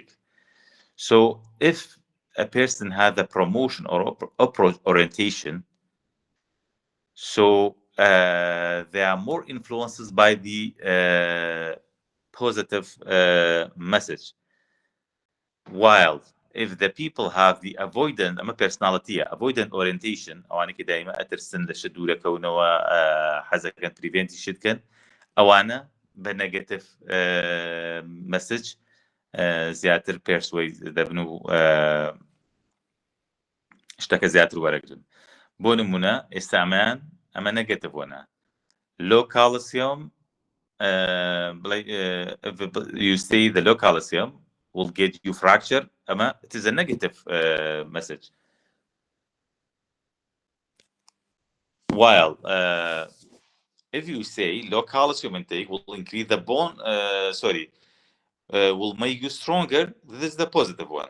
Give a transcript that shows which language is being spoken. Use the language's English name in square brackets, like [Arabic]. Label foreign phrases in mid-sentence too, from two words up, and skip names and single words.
[English] So if a person has a promotion or approach orientation, so they are more influenced by the positive message. While if the people have the avoidant avoidant orientation [Central Kurdish] ئەوانە کە دایما ئەترسن لە شت دوورەکەونەوە حەزەکەن پریڤێنتی شتکەن ئەوانە بە [English] negative message [Central Kurdish] زیاتر پێرسوەی دەبن و شتەکە زیاتر وەرەگرن. بۆ نمونە ئێستامان ئەمە نەگەتیڤۆنە [English] low calcium you say the low calcium will get you fracture. It is a negative message. While if you say low calcium intake will increase the bone, will make you stronger, this is the positive one.